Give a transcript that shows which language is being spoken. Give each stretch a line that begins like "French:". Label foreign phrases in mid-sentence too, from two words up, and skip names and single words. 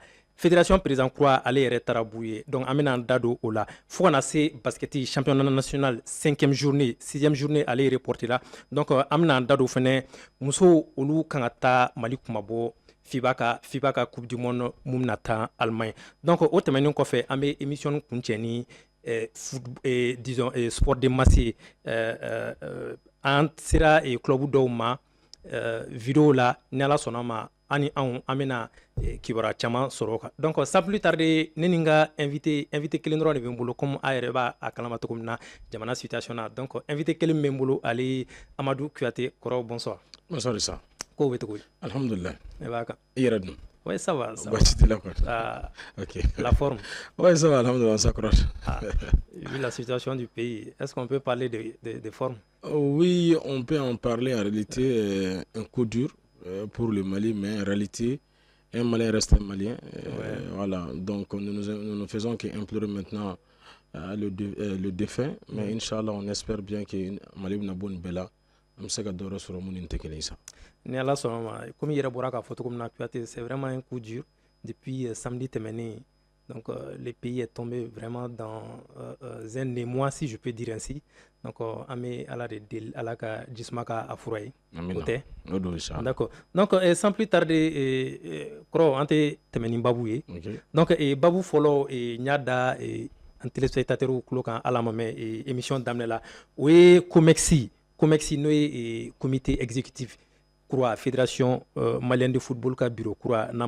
Bambara: Fédération président kura ale yɛrɛ taara b'u ye donc an bɛna an da don o la fo kana se basket championnat national 5e journée 6e journée ale ye reporter la donc an bɛna an da don fɛnɛ musow olu kan ka taa Mali kumabɔ FIBA ka
French: coupe du monde
Bambara: mun bɛna taa Allemagne donc o tɛmɛnen kɔfɛ an bɛ émission kuncɛ ni
French: disons sport de masse
Bambara: an sera club dɔw ma vidéo la ni Ala sɔnna ma ani an bɛna kibaruya caman sɔrɔ o kan donc
French: sans plus tarder
Bambara: ne ni n ka invité kelen dɔrɔn de bɛ n bolo comme a yɛrɛ b'a kalama cogo min na jamana situation na donc invité kelen bɛ n bolo ale Amadou Kuyate kɔrɔ bonsoir.
French: Bonsoir Issa.
Bambara: Ko bɛ cogo di? Alhamdulillah. Ne b'a kan. I yɛrɛ dun?
French: Oui, ça va.
Bambara: Baasi t'i la quoi. Ah,
French: Ok. la forme. Ouais, ça va, alhamdulillah, on s'accroche. Ah, vu la situation du pays, est-ce qu'on peut parler de forme? Oui, on peut en parler en réalité, un coup dur pour le Mali, mais en réalité, un Malien reste un Malien. Voilà, donc nous ne faisons qu'implorer maintenant le défunt, mais Inch'Allah, on espère bien que Mali n'a bonne bella.
Bambara: Ni Ala sɔnna ma
French: comme i
Bambara: yɛrɛ bɔra k'a fɔ cogo min na Kuyate,
French: c'est vraiment un coup dur depuis samedi tɛmɛnen donc le pays est tombé vraiment dans un émoi si je peux dire ainsi donc
Bambara: an bɛ Ala de deli Ala ka jisuma k'a fura ye o tɛ
French: d'accord donc sans plus tarder
Bambara: kɔrɔ an tɛ tɛmɛ ni babu ye donc babu fɔlɔ n y'a da an téléspectateurs tulo kan ala ma mɛn émission daminɛ la o ye COMEX n'o ye
French: comité exécutif
Bambara: kura
French: fédération malienne de football
Bambara: ka bureau kura n'an b'a